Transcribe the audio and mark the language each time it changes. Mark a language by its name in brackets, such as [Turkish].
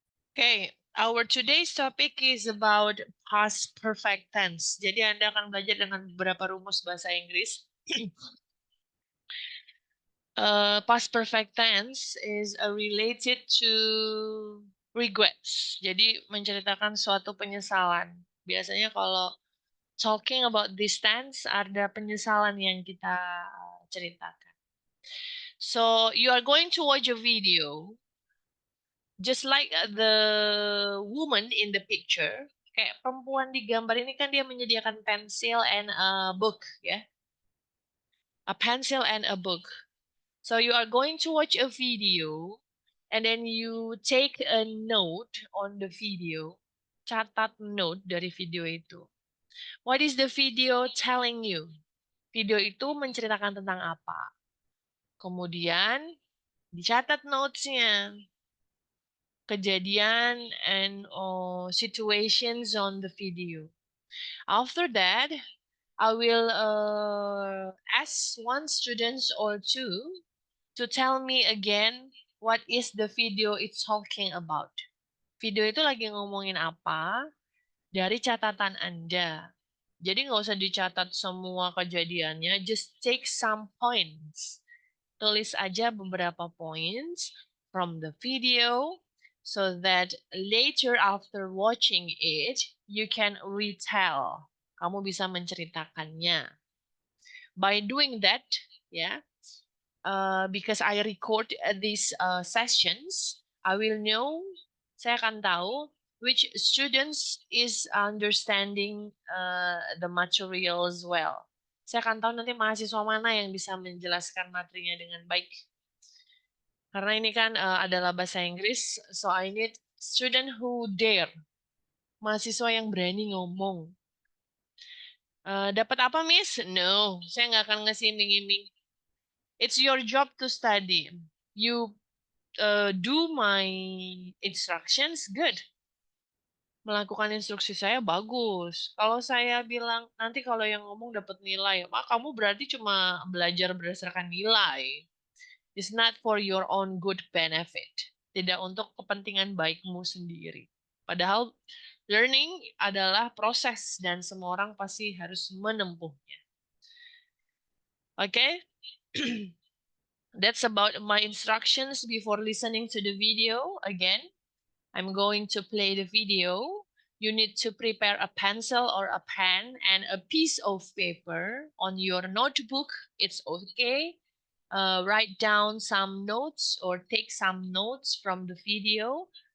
[English] Okay, our today's topic is about past perfect tense. [Indonesian] Jadi Anda akan belajar dengan beberapa rumus bahasa Inggris. [English] Past perfect tense is related to regrets. [Indonesian] Jadi menceritakan suatu penyesalan. Biasanya kalau [English] talking about this tense [Indonesian] ada penyesalan yang kita ceritakan. [English] So you are going to watch a video. Just like the woman in the picture, [Indonesian] kayak perempuan di gambar ini kan dia menyediakan [English] pencil and a book, [Indonesian] ya. [English] A pencil and a book. So you are going to watch a video and then you take a note on the video. [Indonesian] Catat note dari video itu. [English] What is the video telling you? [Indonesian] Video itu menceritakan tentang apa? Kemudian dicatat notes-nya. Kejadian [English] and situations on the video. After that, I will ask one student or two to tell me again what is the video it's talking about. [Indonesian] Video itu lagi ngomongin apa dari catatan Anda. Jadi nggak usah dicatat semua kejadiannya, [English] just take some points. [Indonesian] Tulis aja beberapa [English] points from the video, so that later after watching it, you can retell. [Indonesian] Kamu bisa menceritakannya. [English] By doing that, because I record these sessions, I will know, [Indonesian] saya akan tahu [English] which students is understanding the materials well. [Indonesian] Saya akan tahu nanti mahasiswa mana yang bisa menjelaskan materinya dengan baik. Karena ini kan adalah bahasa Inggris, [English] so I need student who dare. [Indonesian] Mahasiswa yang berani ngomong. Dapat apa, Miss? [English] No, [Indonesian] saya nggak akan ngasih iming-iming. [English] It's your job to study. You do my instructions, good. [Indonesian] Melakukan instruksi saya bagus. Kalau saya bilang, nanti kalau yang ngomong dapat nilai, kamu berarti cuma belajar berdasarkan nilai. [English] It's not for your own good benefit. [Indonesian] Tidak untuk kepentingan baikmu sendiri. Padahal learning adalah proses dan semua orang pasti harus menempuhnya. Oke? [English] That's about my instructions before listening to the video. Again, I'm going to play the video. You need to prepare a pencil or a pen and a piece of paper on your notebook. It's okay. Write down some notes or take some notes from the video.